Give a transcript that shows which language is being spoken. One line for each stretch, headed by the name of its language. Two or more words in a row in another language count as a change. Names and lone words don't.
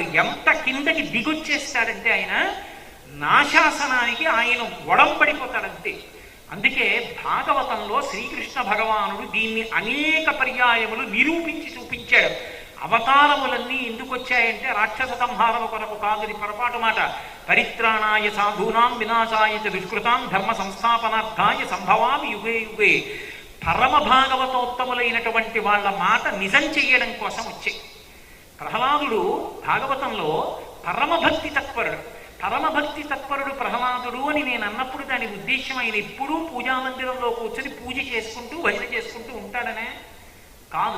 Telugu: ఎంత కిందకి దిగొచ్చేస్తాడంటే ఆయన నాశాసనానికి ఆయన ఒడంబడిపోతాడంతే. అందుకే భాగవతంలో శ్రీకృష్ణ భగవానుడు దీన్ని అనేక పర్యాయములు నిరూపించి చూపించాడు. అవతారములన్నీ ఎందుకు వచ్చాయంటే రాక్షస సంహారము కొరకు కాదని పొరపాటు మాట.
Sanskrit: పరిత్రాణాయ సాధూనాం వినాశాయ చ దుష్కృతాం ధర్మ సంస్థాపనార్థాయ సంభవామి యుగే యుగే.
Telugu: పరమ భాగవతోత్తములైనటువంటి వాళ్ళ మాట నిజం చెయ్యడం కోసం వచ్చాయి. ప్రహ్లాదుడు భాగవతంలో పరమభక్తి తత్పరుడు. పరమభక్తి తత్పరుడు ప్రహ్లాదుడు అని నేను అన్నప్పుడు దాని ఉద్దేశం ఆయన ఎప్పుడూ పూజామందిరంలో కూర్చొని పూజ చేసుకుంటూ భజన చేసుకుంటూ ఉంటాడనే కాదు.